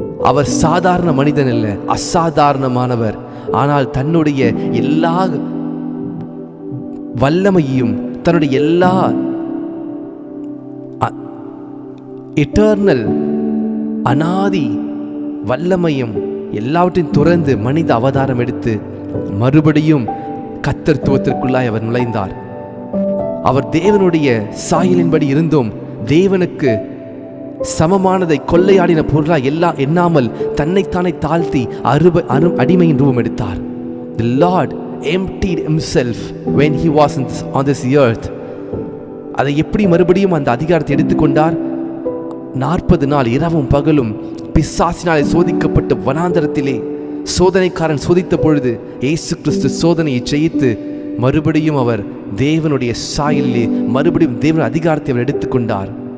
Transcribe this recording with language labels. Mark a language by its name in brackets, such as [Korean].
[Tamil] அவர் சாதாரண மனிதன் அல்ல, அசாதாரணமானவர். ஆனால் தன்னுடைய எல்லா வல்லமையும், தன்னுடைய எல்லா எட்டர்னல் அனாதி வல்லமையும் எல்லாவற்றையும் துறந்து மனித அவதாரம் எடுத்து மறுபடியும் கர்த்தத்துவத்திற்குள்ளாய் அவர் நுழைந்தார். அவர் தேவனுடைய சாயலின்படி இருந்தும் தேவனுக்கு சமமானதை கொள்ளையாடின பொருளாய் எல்லாம் எண்ணாமல் தன்னைத்தானே தாழ்த்தி அடிமையின் ரூபம் எடுத்தார். [English] The Lord emptied himself when he was on this earth. [Tamil] அதை எப்படி மறுபடியும் அந்த அதிகாரத்தை எடுத்துக்கொண்டார்? 40 நாள் இரவும் பகலும் பிசாசினாலே சோதிக்கப்பட்ட வனாந்தரத்திலே சோதனைக்காரன் சோதித்த பொழுது இயேசு கிறிஸ்து சோதனையை ஜெயித்து மறுபடியும் அவர் தேவனுடைய சாயலிலே மறுபடியும் தேவனுடைய அதிகாரத்தை அவர் எடுத்துக்கொண்டார்.